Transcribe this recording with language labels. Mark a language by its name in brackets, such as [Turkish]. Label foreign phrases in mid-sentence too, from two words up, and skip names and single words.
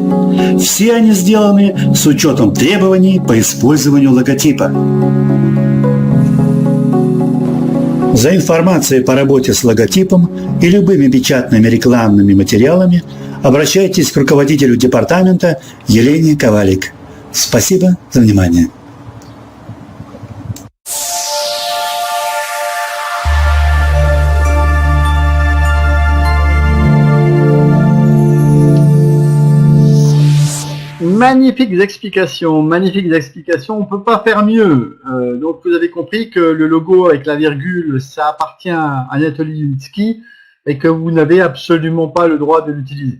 [Russian] Все они сделаны с учетом требований по использованию логотипа. За информацией по работе с логотипом и любыми печатными рекламными материалами обращайтесь к руководителю департамента Елене Ковалик. Спасибо за внимание. [French] Magnifiques explications. On ne peut pas faire mieux. Donc vous avez compris que le logo avec la virgule, ça appartient à Anatoly Yunytski et que vous n'avez absolument pas le droit de l'utiliser.